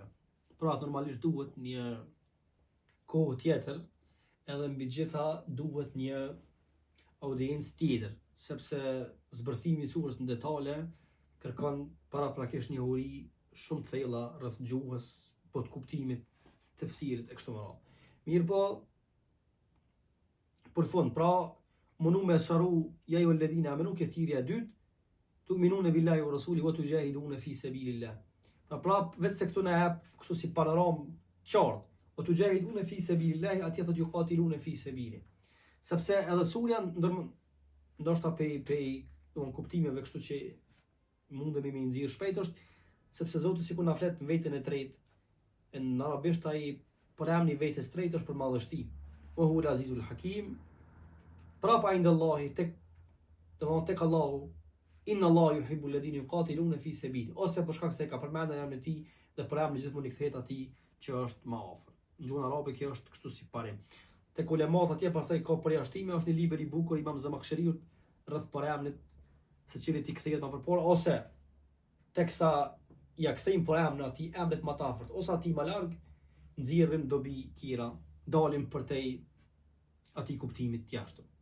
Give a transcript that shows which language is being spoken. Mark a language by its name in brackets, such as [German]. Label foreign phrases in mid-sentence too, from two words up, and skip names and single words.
[Albanian] Pra normalisht duhet një kohë tjetër, edhe mbi gjitha duhet një audiencë tjetër, sepse zbërthimi i surës në detale kërkon paraprakisht një uri shumë të thella rreth gjuhës, po të kuptimit, të fësirit e kështu me radhë. Mirë po, për fund, pra, mundu me sqaru ja ju [Arabic] alladhina amanu [Albanian] ke thirrja e dytë, [Arabic] tu'minune billahi wa rasuli wa tujahidune fi sabilillah. [Albanian] Pra prap, vetë se këtu na jep kështu si panoram qartë, [Arabic] wa tujahidune fi sabilillah, [Albanian] atje thot [Arabic] yuqatilune fi sabili. [Albanian] Sepse edhe surja ndoshta pe kuptimeve kështu që mundemi me nxjerr shpejt është sepse Zoti sikur na flet në veten e tretë, në arabisht ai për emrin e vetes tretë është për madhështi. [Arabic] Wa huwa al-azizul hakim. [Albanian] Prapa indallahi tek Allahu, [Arabic] inna Allahu yuhibbu alladhina yuqatiluna fi sabili. [Albanian] Ose për shkak se ka përmendur emrin e tij dhe për emrin gjithmonë i kthehet atij që është më afër. Në gjuhën arabe kjo është kështu si parim. Tek ulemat atje pastaj ka përjashtime, është një libër i bukur Imam Zamakhshariut rreth për emrit secilit i kthehet më përpara, ose teksa ja kthejmë për emrin atij emrit më të afërt, ose atij më larg, nxjerrim dobi tjera, dalim përtej atij kuptimit të jashtëm.